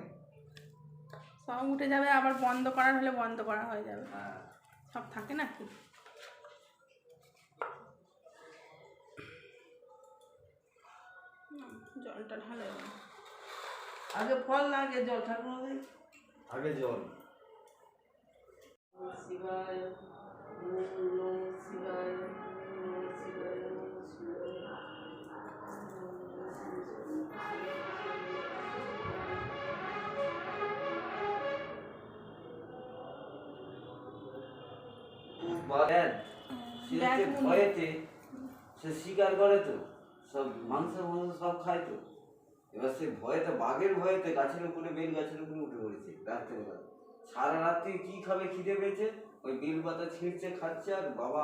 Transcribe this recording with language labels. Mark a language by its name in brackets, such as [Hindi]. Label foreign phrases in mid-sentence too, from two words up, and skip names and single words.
[Bangla] সব উঠে যাবে আবার বন্ধ করার হলে বন্ধ করা হয়ে যাবে হ্যাঁ সব থাকে নাকি জলটা ঢালে আগে ফল না আগে জল ঠাকুর আগে জল [Sanskrit] শিবায় নমঃ শিবায় নমঃ শিবায় নমঃ শিবায় [Bangla] ভয়েতে সে শিকার করে তো সব মাংস সব খায় তো এবার সে ভয়েতে বাঘের ভয়েতে গাছের উপরে বেল গাছের উপরে উঠে পড়েছে রাত্রেবেলা সারা রাত্রি কি খাবে খিদে পেয়েছে ওই বেল পাতা ছিঁড়ছে খাচ্ছে আর বাবা